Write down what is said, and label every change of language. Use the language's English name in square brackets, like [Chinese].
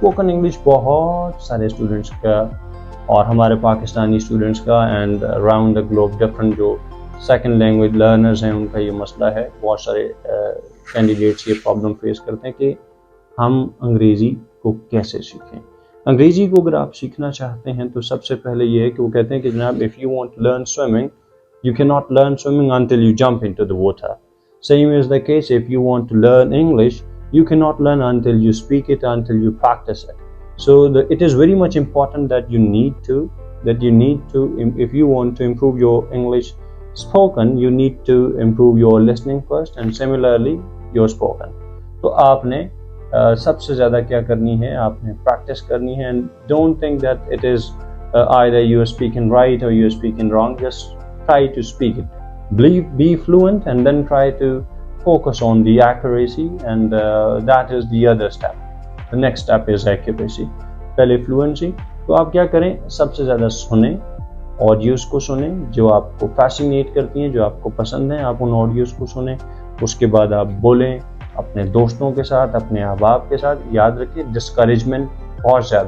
[Urdu] English بہت سارے students کا، اور ہمارے پاکستانی اسٹوڈنٹس کا، [English] and around the globe [Urdu] different جو سیکنڈ لینگویج لرنرز ہیں، ان کا یہ مسئلہ ہے۔ بہت سارے کینڈیڈیٹس یہ پرابلم فیس کرتے ہیں کہ ہم انگریزی کو کیسے سیکھیں۔ انگریزی کو اگر آپ سیکھنا چاہتے ہیں تو سب سے پہلے یہ ہے کہ وہ کہتے ہیں کہ جناب [English] if you want to learn swimming, you cannot learn swimming until you jump into the water. Same is the case if you want to learn English, you cannot learn until you speak it, until you practice it. So it is very much important that you need to, if you want to improve your English spoken, you need to improve your listening first, and similarly your spoken. [Urdu] تو آپ نے سب سے زیادہ کیا کرنی ہے، آپ نے پریکٹس کرنی ہے، [English] and don't think that it is either you are speaking right or you are speaking wrong. Just try to speak it. Be fluent, and then try to focus on the accuracy, and that is the other step. The next step is accuracy. [Urdu] پہلے fluency, تو آپ کیا کریں، سب سے زیادہ سنیں، audios کو سنیں جو آپ کو فیسینیٹ کرتی ہیں، جو آپ کو پسند ہیں، آپ ان آڈیوز کو سنیں۔ اس کے بعد آپ بولیں اپنے دوستوں کے ساتھ، اپنے احباب کے ساتھ۔ یاد رکھیں ڈسکریجمنٹ بہت